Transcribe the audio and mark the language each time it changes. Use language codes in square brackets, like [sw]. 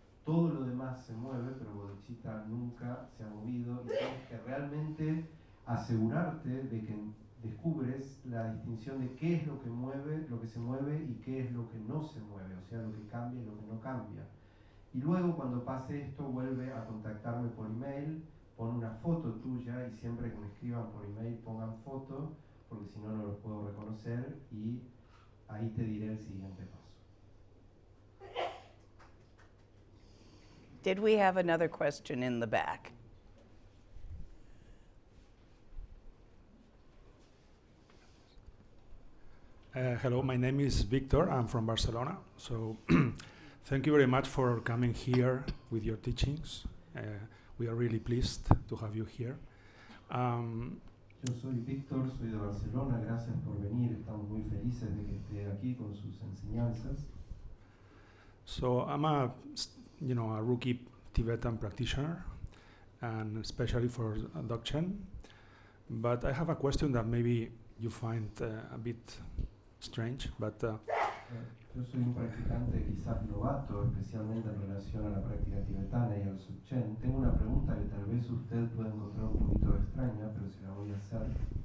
[es] Todo lo demás se mueve, pero Bodhicitta nunca se ha movido, y tienes que realmente asegurarte de que descubres la distinción de qué es lo que mueve, lo que se mueve y qué es lo que no se mueve, o sea, lo que cambia y lo que no cambia. Y luego, cuando pase esto, vuelve a contactarme por email, pon una foto tuya, y siempre que me escriban por email pongan foto, porque si no, no los puedo reconocer y ahí te diré el siguiente paso. [en] Did we have another question in the back? Hello, my name is Victor. I'm from Barcelona. So thank you very much for coming here with your teachings. We are really pleased to have you here. [es] Yo soy Víctor, soy de Barcelona, gracias por venir, estamos muy felices de que esté aquí con sus enseñanzas. [en] So I'm a rookie Tibetan practitioner, and especially for Dzogchen. But I have a question that maybe you find a bit strange, but [es] Yo soy un practicante quizás novato, especialmente en relación a la práctica tibetana y al Zogchen. Tengo una pregunta que tal vez usted pueda encontrar un poquito extraña, pero se la voy a hacer.